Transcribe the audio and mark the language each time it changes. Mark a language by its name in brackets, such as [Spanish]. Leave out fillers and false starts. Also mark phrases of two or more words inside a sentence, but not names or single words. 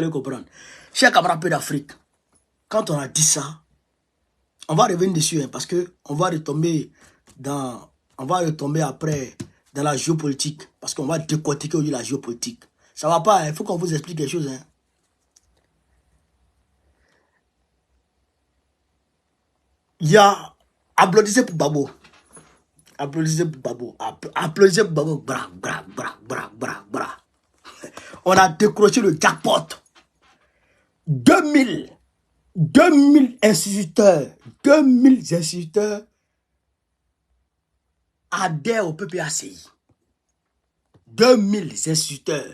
[French] Chers camarades d'Afrique, quand on a dit ça, On va revenir dessus, hein, parce que on va retomber après dans la géopolitique, parce qu'on va décortiquer aujourd'hui la géopolitique. Ça va pas, il faut qu'on vous explique quelque chose. Hein. Il y a applaudissez pour Babo. Applaudissez pour Babo. Applaudissez pour Babo. Bra, bra, bra, bra, bra, bra. On a décroché le jackpot. 2000 instituteurs. 2000 instituteurs adhèrent au PPACI. 2000 instituteurs.